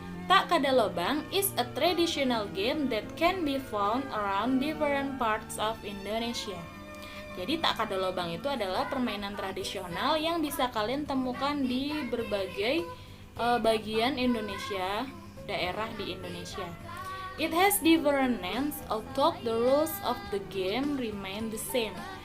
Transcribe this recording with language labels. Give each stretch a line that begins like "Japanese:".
English: Tak kada lobang is a traditional game that can be found around different parts of Indonesia.
Indonesian: Jadi tak kada lobang itu adalah permainan tradisional yang bisa kalian temukan di berbagai bagian Indonesia, daerah di Indonesia.
English: It has different names, although the rules of the game remain the same.